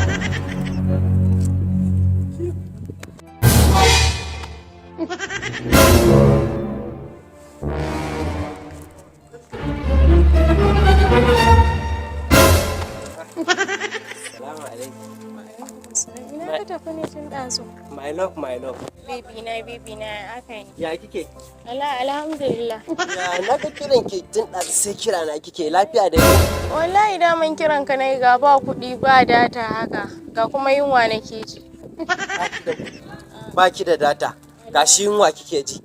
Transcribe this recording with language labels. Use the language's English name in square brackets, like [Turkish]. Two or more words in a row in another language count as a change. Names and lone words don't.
[Arabic] Salamu alaikum. [Hausa] ina ka tafi ne tun ɗazu. [English] My love, my love. [Hausa] Baby na aka yi. Ya kike? Alhamdulillah. Ya na ga kiran ki tun ɗazu sai kira na kike lafiya da yau. Wallahi daman kiran ka nayi ga ba kuɗi ba data haka ga kuma yunwa nake ji. Ba ki da data. Gashi yunwa kike ji.